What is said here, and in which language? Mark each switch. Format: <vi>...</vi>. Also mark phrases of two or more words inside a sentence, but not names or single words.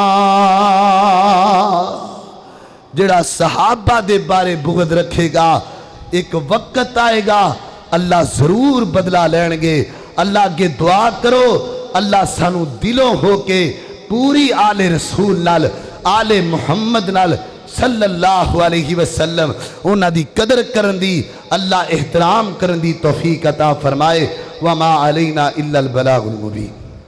<pa>جیہڑا صحابہ دے بارے بغض رکھے گا، اک وقت آئے گا اللہ ضرور بدلہ لیں گے. اللہ کے دعا کرو، اللہ سانوں دلوں ہو کے پوری آلِ رسول نال، آلِ محمد نال</pa> <ar>صلى الله عليه وسلم</ar> <pa>اوہناں دی قدر کرن دی، اللہ احترام کرن دی توفیق عطا فرمائے.</pa> <ar>وما علينا إلا البلاغ المبين.</ar>